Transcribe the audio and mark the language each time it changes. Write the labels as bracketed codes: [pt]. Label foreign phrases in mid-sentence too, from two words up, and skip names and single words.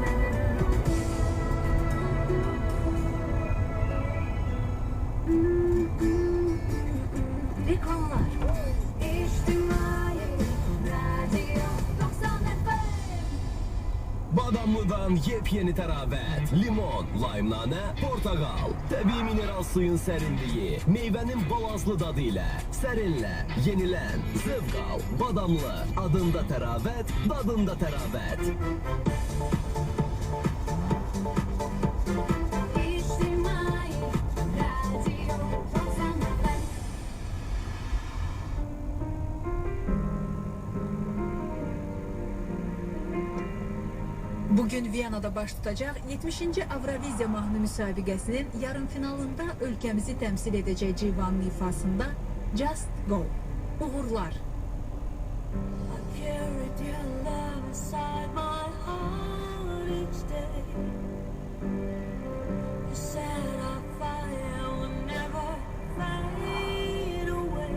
[az] Reklamlar. İçtimai Radyo 90 FM. Badamlı'dan yepyeni təravət, limon, laymnane, portakal, təbii mineral suyun sərinliyi, meyvənin balazlı dadı ilə, sərinlə, yenilən, zövq al, Badamlı, adında təravət, dadında təravət. İçtimai Radyo 90 FM. Bugün Viyana'da baş tutacaq 70-ci Avroviziya mahnı müsabiqəsinin yarımfinalında ölkəmizi təmsil edəcək Civanlı ifasında Just Go. Uğurlar. [en] I carried your love inside my heart each day. You said our fire would never fade away.